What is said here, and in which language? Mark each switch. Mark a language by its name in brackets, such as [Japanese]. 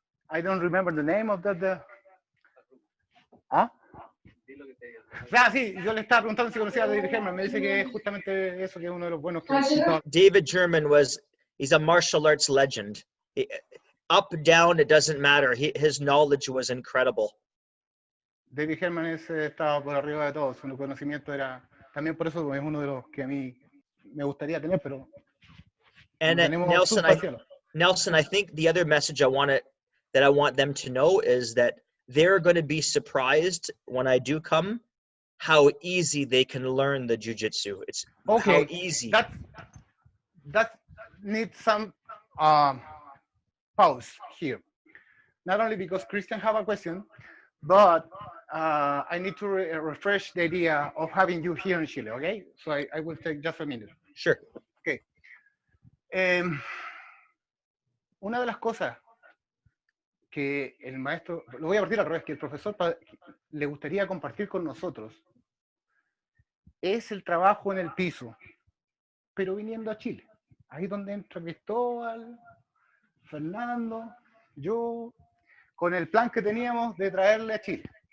[English] I don't remember the name of that. ¿Ah? [Spanish] Sí, yo le estaba preguntando si conocía a David Herman. Me dice que justamente eso, que es uno de los buenos que... [English] David German he's a martial arts legend. Up, down, it doesn't matter. His knowledge was incredible. [Spanish] David Herman estaba por arriba de todo. Su conocimiento era... También por eso es uno de los que a mí me gustaría tener, pero... [English] And Nelson, I think the other message I want them to know is that they're going to be surprised when I do come how easy they can learn the jiu-jitsu. It's how easy. That needs some pause here. Not only because Christian have a question, but I need to refresh the idea of having you here in Chile, okay? So I will take just a minute. Sure. Okay. [Spanish] Una de las cosas que el maestro, lo voy a partir al revés, que el profesor le gustaría compartir con nosotros, es el trabajo en el piso, pero viniendo a Chile. Ahí donde entra Cristóbal, Fernando, yo, con el plan que teníamos de traerle a Chile.